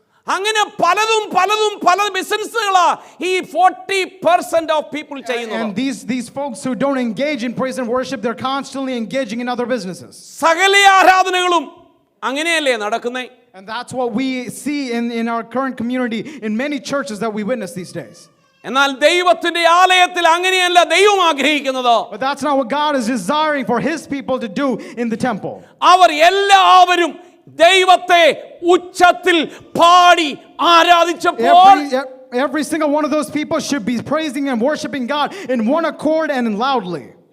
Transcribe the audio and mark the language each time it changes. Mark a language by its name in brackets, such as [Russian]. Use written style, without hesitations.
[Malayalam] അങ്ങനെ പല ബിസിനസ്സുകളാ ഈ 40% [English] of people [Malayalam] ചെയ്യുന്നത്. [English] And these folks who don't engage in praise and worship, they're constantly engaging in other businesses. [Malayalam] സകല ആരാധനകളും അങ്ങനെയല്ലേ നടക്കുന്നേ. [English] And that's what we see in our current community, in many churches that we witness these days. [Malayalam] എന്നാൽ ദൈവത്തിന്റെ ആലയത്തിൽ അങ്ങനെയല്ല ദൈവം ആഗ്രഹിക്കുന്നത്. [English] But that's not what God is desiring for his people to do in the temple. [Malayalam] അവർ എല്ലാവരും ദൈവത്തെ ഉച്ചത്തിൽ പാടി ആരാധിച്ചപ്പോൾ [English] Every single one of those people should be praising and worshiping God in one accord and loudly.